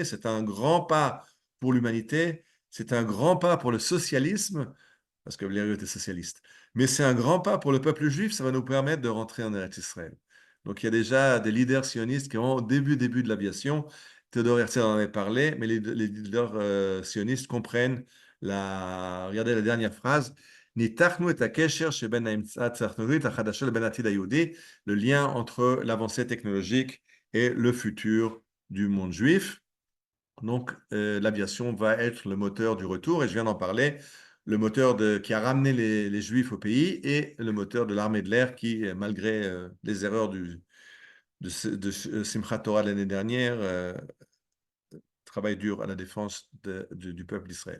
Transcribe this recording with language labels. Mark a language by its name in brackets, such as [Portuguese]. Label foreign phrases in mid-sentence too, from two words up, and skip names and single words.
[French] C'est un grand pas pour l'humanité. C'est un grand pas pour le socialisme, parce que Blériot était socialiste. Mais c'est un grand pas pour le peuple juif. Ça va nous permettre de rentrer en Eretz Israël. Donc il y a déjà des leaders sionistes qui ont, au début de l'aviation, Théodore Herzl en avait parlé, mais les leaders sionistes comprennent regardez la dernière phrase. [Hebrew] ניתחנו את הקשר שבין ההמצאה הטכנולוגית החדשה לבין העתיד היהודי, [French] le lien entre l'avancée technologique et le futur du monde juif. Donc, l'aviation va être le moteur du retour, et je viens d'en parler, le moteur qui a ramené les Juifs au pays et le moteur de l'armée de l'air qui, malgré les erreurs de Simchat Torah l'année dernière, travaille dur à la défense du peuple d'Israël.